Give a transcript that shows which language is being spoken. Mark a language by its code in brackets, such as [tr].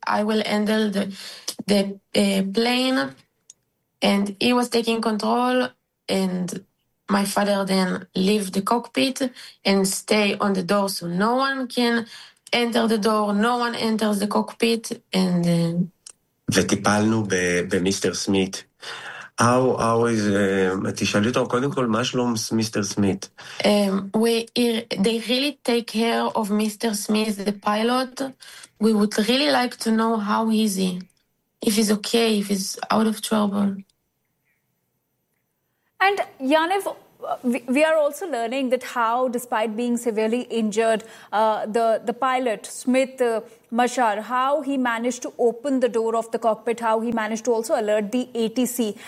[en] I will handle the plane." And he was taking control, and my father then leave the cockpit and stay on the door so no one can enter the door, no one enters the cockpit, and [he] וטיפלנו במיסטר סמית. תשאלי אותו קודם כל, מה שלום מיסטר סמית? [en] They really take care of Mr. Smith, the pilot. We would really like to know how he's if he's okay, if he's out of trouble. And Yaniv, we are also learning that how, despite being severely injured, the pilot, Smith Mashar, how he managed to open the door of the cockpit, how he managed to also alert the ATC.